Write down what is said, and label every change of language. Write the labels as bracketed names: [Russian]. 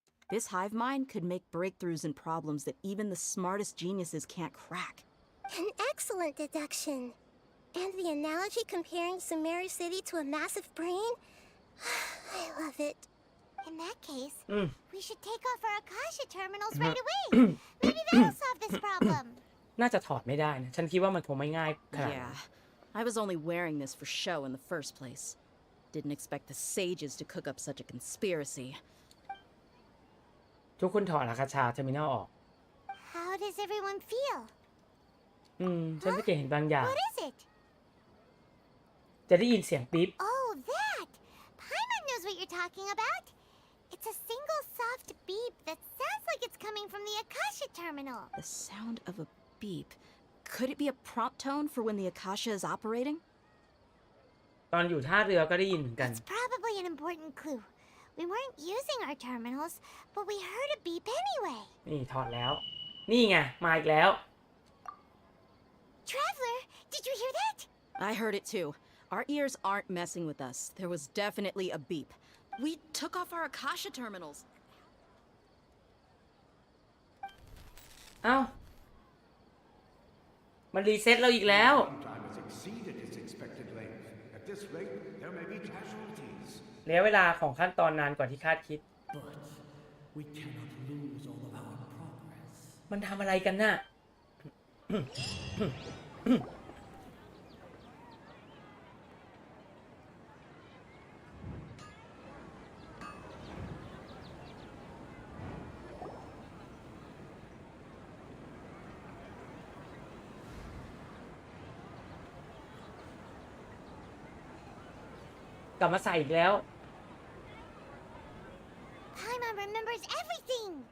[English] This hive mind could make breakthroughs in problems that even the smartest geniuses can't crack. An excellent deduction. And the analogy comparing Sumeru City to a massive brain? I love it. In that case, we should take off our Akasha terminals right away. Maybe that'll solve this problem. [Thai] น่าจะถอดไม่ได้นะฉันคิดว่ามันคงไม่ง่ายขนาดนั้น [English] Yeah, I was only wearing this for show in the first place. Didn't expect the sages to cook up such a conspiracy. [Thai] ทุกคนถอดอาคาชาเทอร์มินอลออก [English] How does everyone feel? [Thai] ฉันสังเกตเห็นบางอย่าง [English] What is it? [Thai] จะได้ยินเสียงปิ๊บ [English] Oh, that! Paimon knows what you're talking about. It's a single soft beep that sounds like it's coming from the Akasha terminal. The sound of a beep. Could it be a prompt tone for when the Akasha is operating? [Thai] ตอนอยู่ท่าเรือก็ได้ยินเหมือนกัน [English] It's probably an important clue. We weren't using our terminals, but we heard a beep anyway. [Thai] นี่ถอดแล้ว นี่ไงมาอีกแล้ว [English] Traveler, did you hear that? I heard it too. Our ears aren't messing with us. There was definitely a beep. We took off our Akasha terminals. [Thai] เอ้ามันรีเซ็ตเราอีกแล้ว [English] Time has exceeded its expected length. At this rate, there may be casualties. [Thai] แล้วเวลาของขั้นตอนนานกว่าที่คาดคิด [English] But we cannot lose all of our progress. [Thai] มันทำอะไรกันน่ะ กลับมาใส่อีกแล้ว [English] Paimon remembers everything.